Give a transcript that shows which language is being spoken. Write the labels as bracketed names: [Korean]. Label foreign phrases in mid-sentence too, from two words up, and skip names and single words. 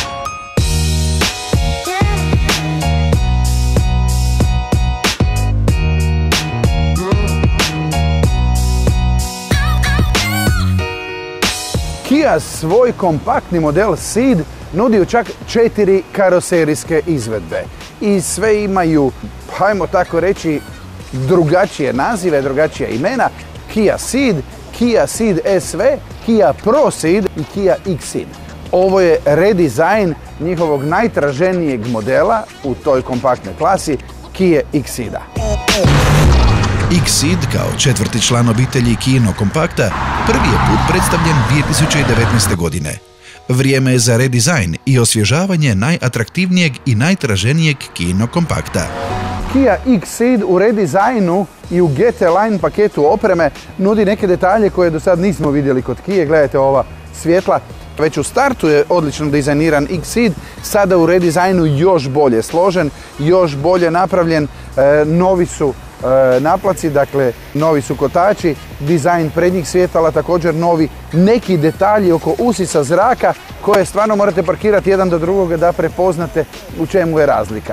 [Croatian] Kia svoj kompaktni model Ceed nudi u čak 4 karoserijske izvedbe. I sve imaju, hajmo tako reći, drugačije nazive, drugačija imena. Kia Ceed, Kia Ceed SV, Kia Pro Ceed i Kia X-Ceed. Ovo je redizajn njihovog najtraženijeg modela u toj kompaktnoj klasi, Kia X-Ceeda. X-Ceed kao četvrti član obitelji Kijinog kompakta prvi je put predstavljen 2019. godine. Vrijeme je za redizajn i osvježavanje najatraktivnijeg i najtraženijeg Kijinog kompakta. Kia X-Ceed u redizajnu i u GT Line paketu opreme nudi neke detalje koje do sad nismo vidjeli kod Kije. Gledajte ova svjetla. Već u startu je odlično dizajniran X-Ceed, sada u redizajnu još bolje složen, još bolje napravljen, novi su naplaci, dakle novi su kotači, dizajn prednjih svjetala također novi, neki detalji oko usisa zraka koje stvarno morate parkirati jedan do drugoga da prepoznate u čemu je razlika.